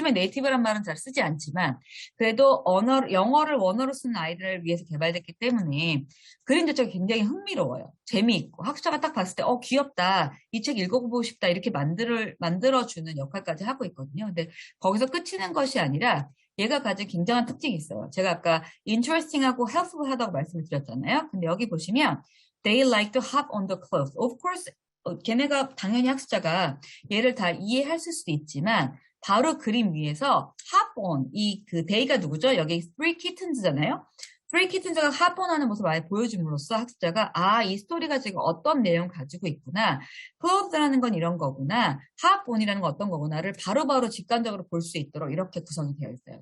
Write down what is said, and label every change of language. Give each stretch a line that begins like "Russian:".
Korean: 요즘에 네이티브란 말은 잘 쓰지 않지만 그래도 영어를 원어로 쓰는 아이들을 위해서 개발됐기 때문에 그림 자체가 굉장히 흥미로워요. 재미있고 학습자가 딱 봤을 때 귀엽다, 이 책 읽어보고 싶다 이렇게 만들어주는 역할까지 하고 있거든요. 근데 거기서 끝이는 것이 아니라 얘가 가진 굉장한 특징이 있어요. 제가 아까 interesting하고 helpful하다고 말씀을 드렸잖아요. 근데 여기 보시면
English: they like to hop on the cliff. Of course,
Korean: 걔네가 당연히 학습자가 얘를 다 이해할 수도 있지만 바로 그림 위에서
English: hop on,
Korean: 그 they가 누구죠? 여기
English: three kittens
Korean: 잖아요. three kittens가 hop on 하는 모습을 많이 보여줌으로써 학습자가 이 스토리가 지금 어떤 내용 가지고 있구나, clothes라는 건 이런 거구나, hop on이라는 건 어떤 거구나를 바로바로 직관적으로 볼 수 있도록 이렇게 구성이 되어 있어요.